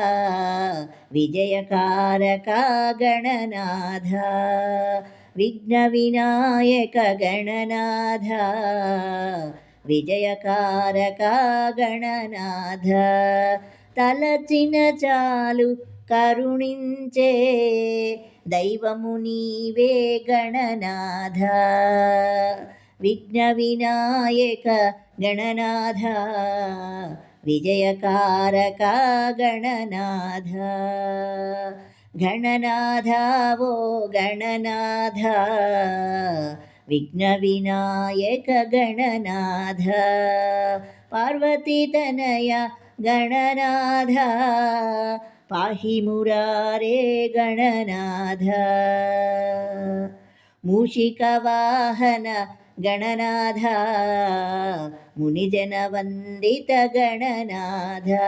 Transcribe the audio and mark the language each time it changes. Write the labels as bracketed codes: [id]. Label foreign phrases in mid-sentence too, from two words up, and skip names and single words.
[te] విజయకారక గణనాథ విఘ్న వినాయక గణనాథ విజయకారక గణనాథ తలచిన చాలు కరుణించే దైవము నీవే గణనాథ విఘ్న వినాయక గణనాథ [sa] విజయకారక గణనాథ గణనాథ ఓ గణనాథ विघ्नविनायक गणनाथ पार्वतीतनया गणनाथ पाहि मुरारे गणनाथ मूषिकवाहन गणनाथ मुनिजनवन्दित गणनाथ